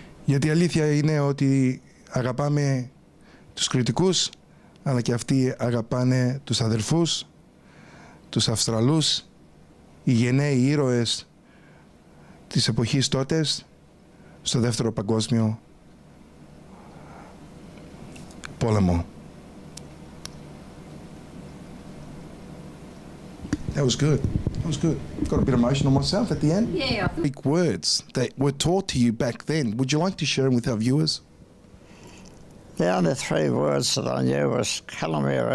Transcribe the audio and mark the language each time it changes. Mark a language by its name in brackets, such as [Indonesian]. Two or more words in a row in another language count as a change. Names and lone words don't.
[Greek] Γιατί η αλήθεια είναι ότι αγαπάμε τους Κρητικούς, αλλά και αυτοί αγαπάνε τους αδερφούς, τους Αυστραλούς, οι γενναίοι ήρωες της εποχής τότες, στο δεύτερο παγκόσμιο πόλεμο. [English] That was good. That was good. Got a bit emotional myself at the end. Yeah. Big words that were taught to you back then. Would you like to share them with our viewers? The only three words that I knew was Calamera,